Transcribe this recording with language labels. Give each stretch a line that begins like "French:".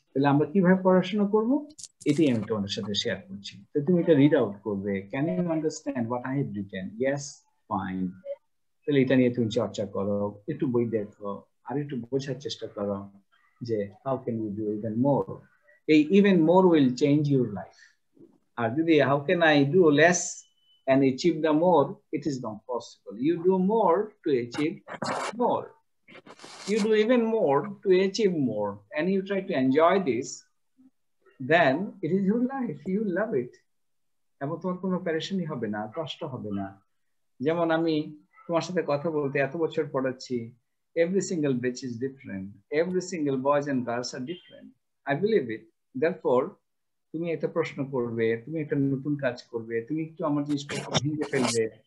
Bangla: তাহলে আমরা কিভাবে পড়াশোনা করবো এটাই আমি তোমাদের সাথে শেয়ার করছি। তো তুমি এটা রিড আউট করবে,
English: Can you understand what I have written?
Bangla: Yes, fine. তাহলে এটা নিয়ে তুমি চর্চা করো, একটু বই দেখো, আর একটু বোঝার চেষ্টা করো যে
English: How can you do even more. এই even more will change your life.
Bangla: আর যদি
English: How can I do less and achieve the more, it is not possible. You do more to achieve more. You do even more to achieve more, and you try to enjoy this, then it is your life. You love it.
Bangla: এবং তোমার কোনো প্যারেশানি হবে না, কষ্ট হবে না। যেমন আমি তোমার সাথে কথা বলতে এত বছর পড়াচ্ছি,
English: every single batch is different. Every single boys and girls are different. I believe it.
Bangla: Therefore, তুমি একটা প্রশ্ন করবে, তুমি একটা নতুন কাজ করবে, তুমি একটু আমার জিনিসপত্র ভেঙে ফেলবে।